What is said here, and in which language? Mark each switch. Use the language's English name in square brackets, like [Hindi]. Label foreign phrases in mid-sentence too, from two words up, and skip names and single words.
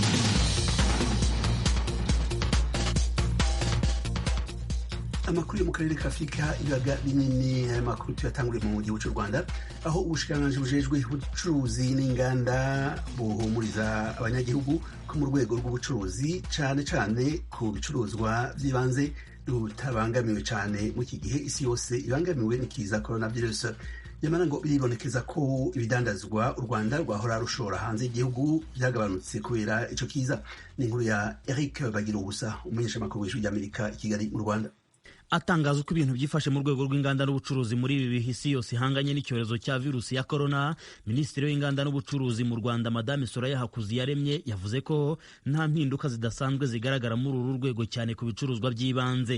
[Rundi] Amakuru yo mu karere ka Afrika ibiyaga binini, amakuru tuyatanguriye mu gihugu cy'u Rwanda, aho ubushikiranganji bujejwe ubucuruzi n'inganda buhumuriza abanyagihugu ko mu rwego rw'ubucuruzi cane cane ku bicuruzwa vy'ibanze rutabangamiwe cane mu iki gihe isi yose ibangamiwe n'ikiza coronavirus. Nyamara ngo biribonekeza ko ibidandazwa u Rwanda rwahora rushora hanze y'igihugu byagabanutse kubera ico kiza. Ni inkuru ya Eric Bagirubusa, umumenyeshamakuru w'Ijwi ry'Amerika i Kigali mu Rwanda. [Kinyarwanda] Atangaza uko ibintu byifashe mu rwego rw'inganda n'ubucuruzi muri ibi bihe isi yose ihanganye n'icyorezo cya virusi ya corona, Minisitiri w'Inganda n'Ubucuruzi mu Rwanda Madame Soraya Hakuziyaremye yavuze ko nta mpinduka zidasanzwe zigaragara muri uru rwego cyane ku bicuruzwa by'ibanze.